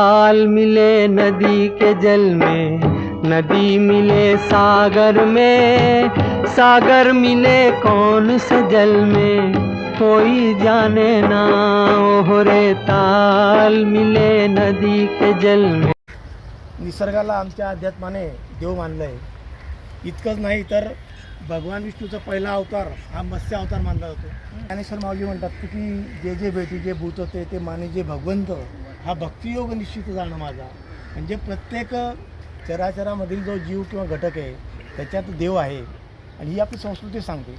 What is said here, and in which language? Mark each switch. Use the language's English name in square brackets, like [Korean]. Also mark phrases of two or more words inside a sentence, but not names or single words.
[Hindi] ताल मिले नदी के जल में, नदी मिले सागर में, सागर मिले कौन से जल में, कोई जाने ना। ओहरे ताल मिले नदी के जल में। [Marathi] निसर्गाला आमच्या अध्यात्माने देव मानलं आहे. इतकंच नाही तर भगवान विष्णूचा पहिला अवतार हा मत्स्य अवतार मानला जातो. ज्ञानेश्वर माऊली म्हणतात की जे जे भेटी जे भूत होते ते माने जे भगवंत, हा भक्तियोग निश्चित जाणं माझा. म्हणजे प्रत्येक चराचरामधील जो जीव किंवा घटक आहे त्याच्यात देव आहे आणि ही आपली संस्कृती सांगते.